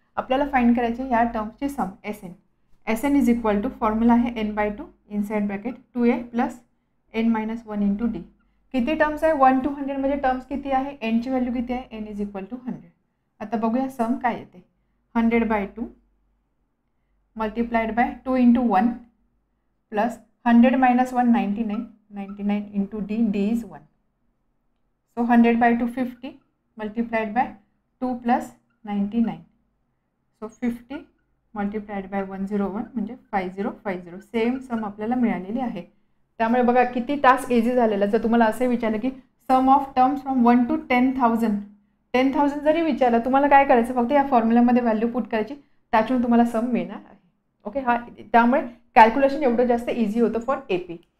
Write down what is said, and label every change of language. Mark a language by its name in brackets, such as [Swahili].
[Marathi] आपल्याला फाइंड करायचे या टर्म्सची सम SN = फॉर्म्युला आहे n/2 inside bracket 2A + n-1 × D. किती टर्म्स आहे, 1 to 100 म्हणजे टर्म्स किती आहे, n ची व्हॅल्यू किती आहे, n = 100. आता बघूया सम काय येते, 100/2 [English] multiplied by 2 into 1 plus 100 minus 1 99, 99 into d, d is 1. So 100 by 2 50 multiplied by 2 plus 99. So 50 multiplied by 101 म्हणजे 5050. [Marathi] सेम सम आपल्याला मिळालेली आहे. त्यामुळे बघा किती टास्क इझी झालेला. जर तुम्हाला असे विचारलं की [English] sum of terms from 1 to 10,000, [Marathi] 10,000 जरी विचारलं तुम्हाला काय करायचं, फक्त या फॉर्म्युल्यामध्ये व्हॅल्यू पुट करायची, त्यातून तुम्हाला सम मिळणार आहे. ओके, हा त्यामुळे कॅल्क्युलेशन एवढं जास्त इझी होतं फॉर AP.